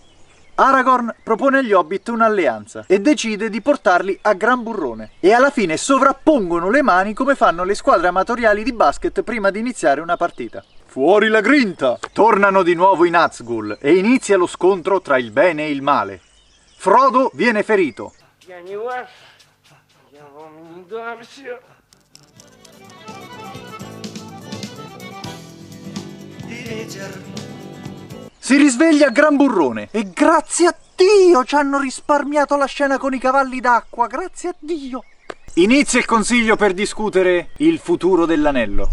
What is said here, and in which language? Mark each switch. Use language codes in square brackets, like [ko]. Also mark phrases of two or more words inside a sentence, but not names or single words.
[it] Aragorn propone agli Hobbit un'alleanza e decide di portarli a Gran Burrone. E alla fine sovrappongono le mani come fanno le squadre amatoriali di basket prima di iniziare una partita. Fuori la grinta! Tornano di nuovo i Nazgûl e inizia lo scontro tra il bene e il male. Frodo viene ferito. [ru] я не ваш, я вам не дамся. [it] Si risveglia a Gran Burrone e grazie a Dio ci hanno risparmiato la scena con i cavalli d'acqua, grazie a Dio! Inizia il consiglio per discutere il futuro dell'anello.